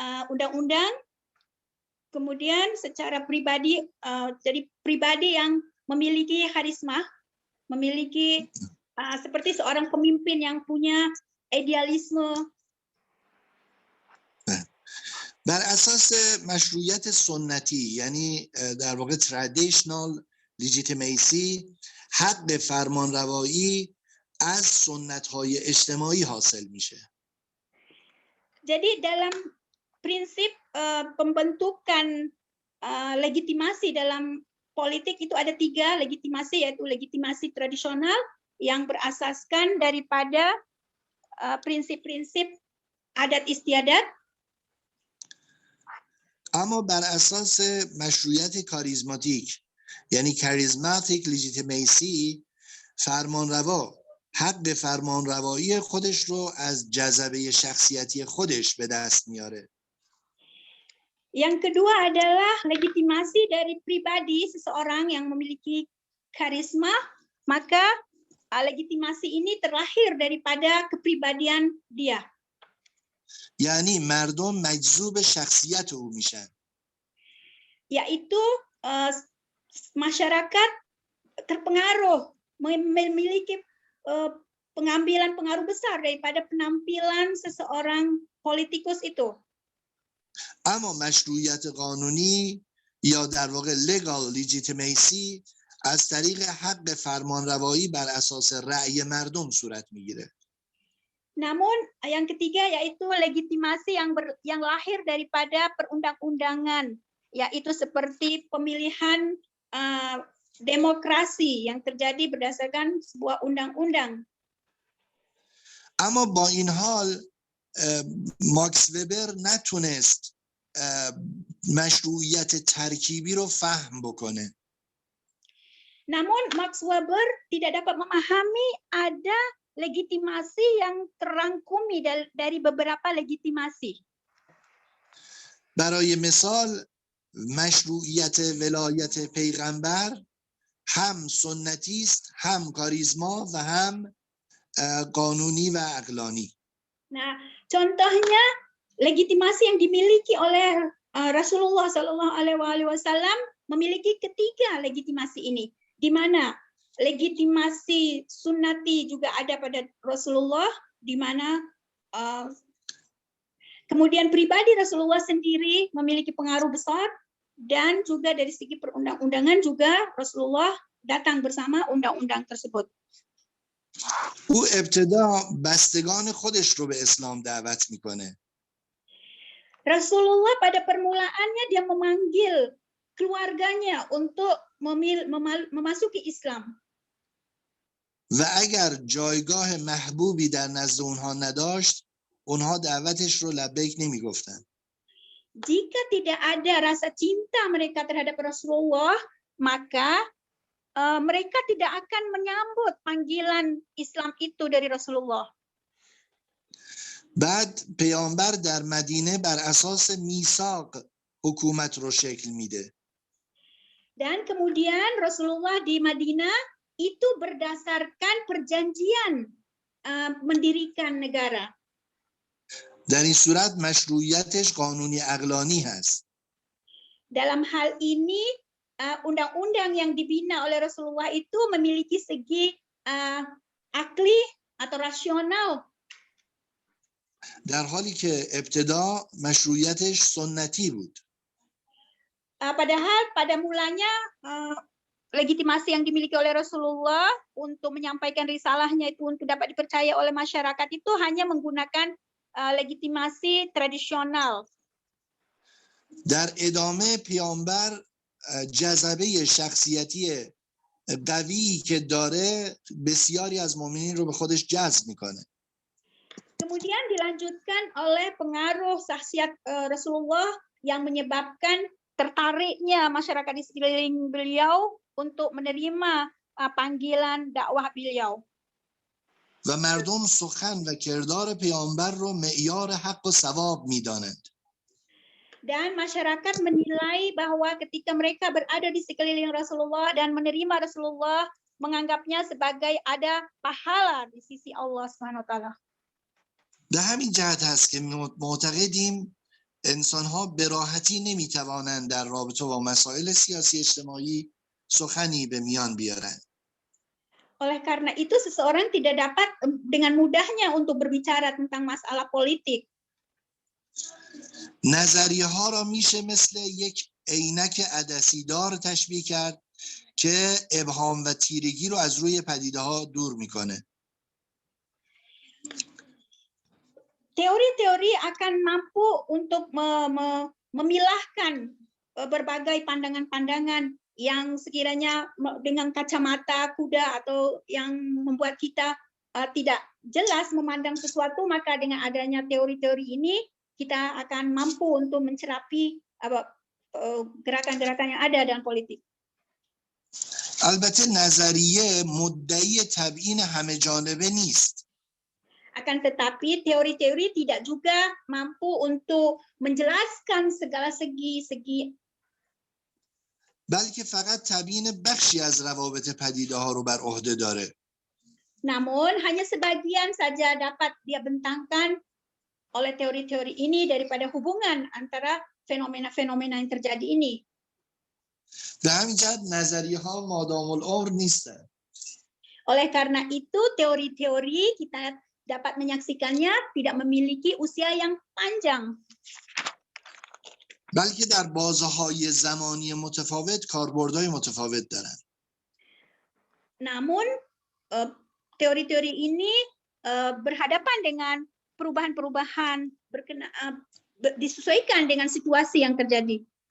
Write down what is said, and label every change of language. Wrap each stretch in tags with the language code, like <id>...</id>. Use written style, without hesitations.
<id>undang-undang, kemudian secara pribadi, jadi pribadi yang memiliki karisma, memiliki seperti seorang pemimpin yang punya idealisme.</id> <fa>بر اساس مشروعیت سنتی یعنی در واقع</fa> <en>traditional legitimacy،</en> <fa>حق فرمانروایی از سنت‌های اجتماعی حاصل میشه.</fa> <id>Jadi dalam prinsip pembentukan legitimasi dalam politik itu ada 3 legitimasi, yaitu legitimasi tradisional yang berasaskan daripada prinsip-prinsip adat istiadat.</id> <fa>اما بر اساس مشروعیت کاریزماتیک یعنی</fa> <en>charismatic legitimacy،</en> <fa>فرمانروا حق فرمانروایی خودش رو از جذبه شخصیتی خودش به دست میاره.</fa> <id>Yang kedua adalah legitimasi dari pribadi seseorang yang memiliki karisma, maka legitimasi ini terlahir daripada kepribadian dia.</id> <fa>یعنی مردم مجذوب شخصیت او میشن.</fa> <id>Yaitu masyarakat terpengaruh, memiliki pengambilan pengaruh besar daripada penampilan seseorang politikus itu.</id> <fa>اما مشروعیت قانونی یا در واقع</fa> <en>legal legitimacy</en> <fa>از طریق حق فرمانروایی بر اساس رأی مردم صورت میگیره.</fa> <id>Namun yang ketiga yaitu legitimasi yang lahir daripada perundang-undangan, yaitu seperti pemilihan demokrasi yang terjadi berdasarkan sebuah undang-undang.</id> <fa>اما با این حال ماکس وبر نتونست مشروعیت ترکیبی رو فهم بکنه.</fa> <id>Namun Max Weber tidak dapat memahami ada legitimasi yang terangkumi dari beberapa legitimasi.</id> <fa>برای مثال مشروعیت ولایت پیغمبر هم سنتی است، هم کاریزما و هم قانونی و عقلانی.</fa> <id>Nah, contohnya legitimasi yang dimiliki oleh Rasulullah Shallallahu Alaihi Wasallam memiliki ketiga legitimasi ini, di mana legitimasi sunnati juga ada pada Rasulullah, di mana kemudian pribadi Rasulullah sendiri memiliki pengaruh besar, dan juga dari segi perundang-undangan juga Rasulullah datang bersama undang-undang tersebut.</id> <fa>او ابتدا بستگان خودش رو به اسلام دعوت میکنه.</fa> <id>Rasulullah pada permulaannya dia memanggil keluarganya untuk memasuki Islam.</id> <fa>و اگر جایگاه محبوبی در نزد اونها نداشت، اونها دعوتش رو لبیک نمیگفتن.</fa> <id>Jika tidak ada rasa cinta mereka terhadap Rasulullah, maka mereka tidak akan menyambut panggilan Islam itu dari Rasulullah.</id> <fa>بعد پیامبر در مدینه بر اساس میثاق حکومت رو شکل میده.</fa> <id>Dan kemudian Rasulullah di Madinah itu berdasarkan perjanjian mendirikan negara.</id> <fa>در این صورت مشروعیتش قانونی عقلانی هست.</fa> <id>dalam hal ini undang-undang yang dibina oleh Rasulullah itu memiliki segi akli atau rasional.</id> <fa>در حالی که ابتدا مشروعیتش سنتی بود.</fa> <id>Padahal pada mulanya legitimasi yang dimiliki oleh Rasulullah untuk menyampaikan risalahnya itu untuk dapat dipercaya oleh masyarakat itu hanya menggunakan legitimasi tradisional.</id> <fa>در ادامه پیامبر جذبه شخصیتی قوی که داره بسیاری از مؤمنین رو به خودش جذب میکنه.</fa> <id>Kemudian dilanjutkan oleh pengaruh saksiat Rasulullah yang menyebabkan tertariknya masyarakat di sekeliling beliau untuk menerima panggilan dakwah beliau.</id> <fa>و مردم سخن و کردار پیامبر رو معیار حق و ثواب میدانند.</fa> <id>Dan masyarakat menilai bahwa ketika mereka berada di sekeliling Rasulullah dan menerima Rasulullah, menganggapnya sebagai ada pahala di sisi Allah SWT.</id> <fa>به همین جهت هست که معتقدیم انسان‌ها به راحتی نمی‌توانند در رابطه با مسائل سیاسی اجتماعی سخنی به میان بیارند.</fa> <id>Oleh karena itu seseorang tidak dapat dengan mudahnya untuk berbicara tentang masalah politik.</id> <fa>نظریه‌ها را میشه مثل یک عینک عدسی‌دار تشبیه کرد که ابهام و تیرگی رو از روی پدیده‌ها دور میکنه.</fa> <id>Teori-teori akan mampu untuk memilahkan berbagai pandangan-pandangan yang sekiranya dengan kacamata kuda atau yang membuat kita tidak jelas memandang sesuatu, maka dengan adanya teori-teori ini kita akan mampu untuk mencerapi gerakan-gerakan yang ada dalam politik.</id> <fa>البته نظریه مدعی تبیین همه جانبه نیست.</fa> <id>Akan tetapi teori-teori tidak juga mampu untuk menjelaskan segala segi-segi.</id> <fa>بلکه فقط تبیین بخشی از روابط پدیده‌ها رو بر عهده داره.</fa> <id>Namun hanya sebagian saja dapat dia bentangkan oleh teori-teori ini daripada hubungan antara fenomena-fenomena yang terjadi ini.</id> <fa>به همین جهت نظریه‌ها مادام العمر نیستن.</fa> <id>Oleh karena itu teori-teori kita dapat menyaksikannya tidak memiliki usia yang panjang.</id> <fa>بلکه در بازه‌های زمانی متفاوت کاربردهای متفاوت دارن.</fa> <id>Namun teori-teori ini berhadapan dengan perubahan-perubahan disesuaikan dengan situasi yang terjadi.</id>